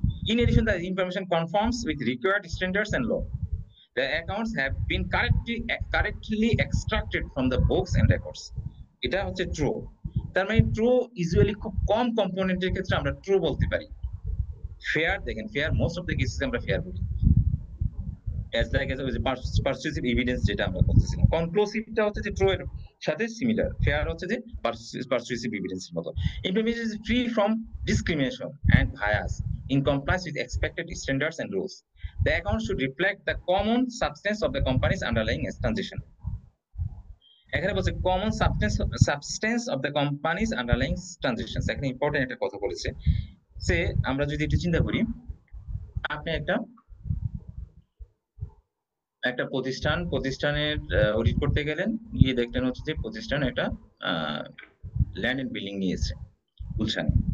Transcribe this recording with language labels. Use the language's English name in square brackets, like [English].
[English] In addition, the information conforms with required standards and law. The accounts have been correctly extracted from the books and records. [Bangla] এটা হচ্ছে true. তার মানে true usually খুব কম কম্পোনেন্টের ক্ষেত্রে আমরা true বলতে পারি। ফেয়ার দেখেন, fair [English] most of the cases [Bangla] আমরা ফেয়ার বলি। অ্যাজ লাইক এজ ওই যে পারসুয়েসিভ এভিডেন্স যেটা আমরা বলতেছিলাম। কনক্লুসিভটা হচ্ছে যে ট্রু এর সাথে সিমিলার, ফেয়ার হচ্ছে যে পারসুয়েসিভ এভিডেন্সের মতো। [English] Information is free from discrimination and bias in compliance with expected standards and rules. The account should reflect the common substance of the company's underlying transaction. [Bangla] এখানে বলছে [English] Common substance of the company's underlying transactions. [Bangla] এখানে important একটা কথা বলেছে যে আমরা যদি একটু চিন্তা করি, আপনি একটা প্রতিষ্ঠানের অডিট করতে গেলেন, গিয়ে দেখলেন হচ্ছে যে প্রতিষ্ঠান একটা ল্যান্ড এন্ড বিল্ডিং নিয়েছে গুলশানে।